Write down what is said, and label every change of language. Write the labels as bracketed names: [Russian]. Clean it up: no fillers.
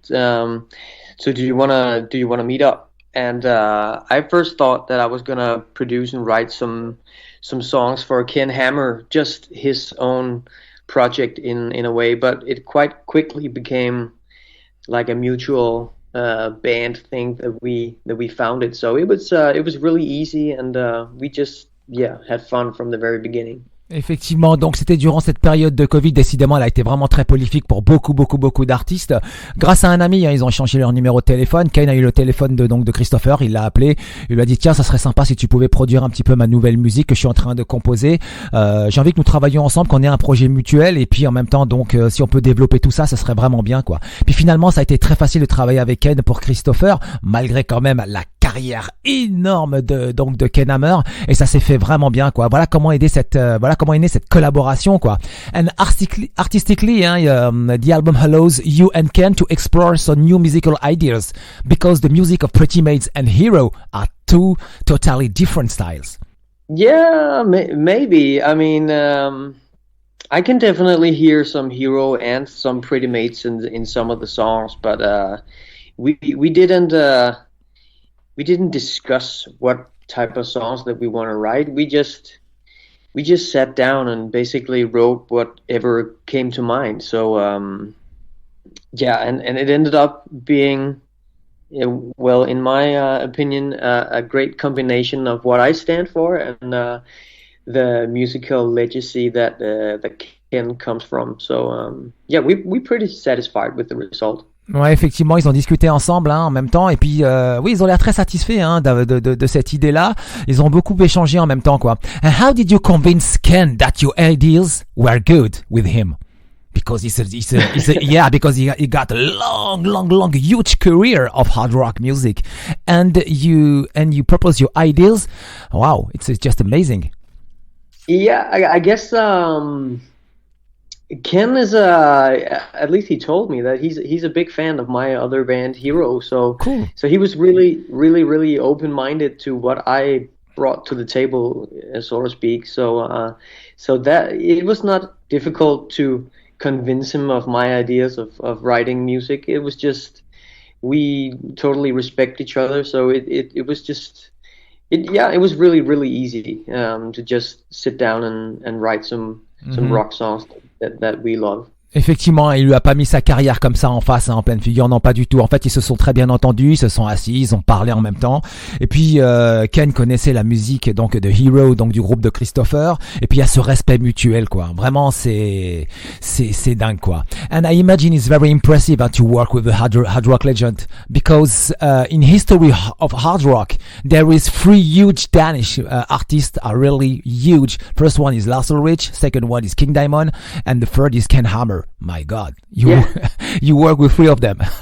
[English] So do you wanna meet up?" And I first thought that I was gonna produce and write some songs for Ken Hammer, just his own project in a way, but it quite quickly became like a mutual band thing that we founded. So it was really easy, and we just had fun from the very beginning. [French] Effectivement, donc c'était durant cette période de Covid, décidément elle a été vraiment très prolifique pour beaucoup d'artistes. Grâce à un ami, ils ont échangé leur numéro de téléphone. Kane a eu le téléphone de Christoffer, il l'a appelé, il lui a dit tiens ça serait sympa si tu pouvais produire un petit peu ma nouvelle musique que je suis en train de composer. J'ai envie que nous travaillions ensemble, qu'on ait un projet mutuel et puis en même temps donc si on peut développer tout ça, ça serait vraiment bien quoi. Puis finalement ça a été très facile de travailler avec Kane pour Christoffer, malgré quand même la carrière énorme de Ken Hammer, et ça s'est fait vraiment bien quoi. Voilà comment est née cette collaboration quoi. [English] And artistically, the album allows you and Ken to explore some new musical ideas because the music of Pretty Maids and Hero are two totally different styles. Yeah, maybe. I mean, I can definitely hear some Hero and some Pretty Mates in some of the songs, but we didn't discuss what type of songs that we want to write. We just sat down and basically wrote whatever came to mind. So and it ended up being, well, in my opinion, a great combination of what I stand for and the musical legacy that Ken comes from. So we're pretty satisfied with the result. [French] Ouais, effectivement, ils ont discuté ensemble en même temps et puis oui, ils ont l'air très satisfaits de cette idée-là. Ils ont beaucoup échangé en même temps quoi. [English] And how did you convince Ken that your ideas were good with him? Because he's a because he got a long huge career of hard rock music, and you propose your ideas. Wow, it's just amazing. Yeah, I guess Ken is at least he told me that he's a big fan of my other band Hero, so cool. So he was really open-minded to what I brought to the table, so to speak. So that it was not difficult to convince him of my ideas of writing music. It was just we totally respect each other, so it was just it was really easy to just sit down and write some rock songs that we love. [French] Effectivement, il lui a pas mis sa carrière comme ça en face, en pleine figure, non pas du tout. En fait, ils se sont très bien entendus, ils se sont assis, ils ont parlé en même temps. Et puis Ken connaissait la musique donc de Hero, donc du groupe de Christoffer. Et puis il y a ce respect mutuel, quoi. Vraiment, c'est dingue, quoi. [English] And I imagine it's very impressive to work with a hard rock legend because in history of hard rock there is 3 huge Danish artists are really huge. First one is Lars Ulrich, second one is King Diamond, and the third is Ken Hammer. My God, you work with 3 of them.